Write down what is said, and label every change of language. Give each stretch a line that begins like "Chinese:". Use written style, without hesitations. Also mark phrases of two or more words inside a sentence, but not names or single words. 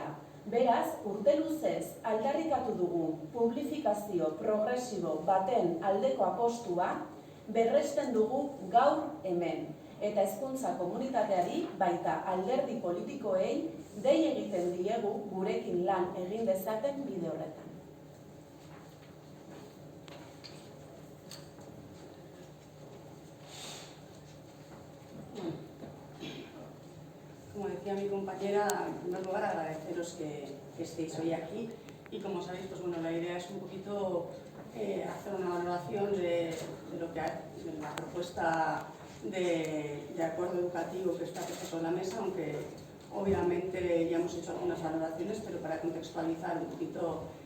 Basque: Beraz, urte luzez aldarrikatu dugu publifikazio progresibo baten aldeko apostua berresten dugu gaur hemen, eta hezkuntza komunitateari baita alderdi politikoei dei egiten diegu gurekin lan egin dezaten bide horretan.
Spanish: Como decía mi compañera, en primer lugar agradeceros que estéis hoy aquí y como sabéis, pues bueno, la idea es un poquito hacer una valoración de lo que de la propuesta de acuerdo educativo que está puesto sobre la mesa, aunque obviamente ya hemos hecho algunas valoraciones, pero para contextualizar un poquito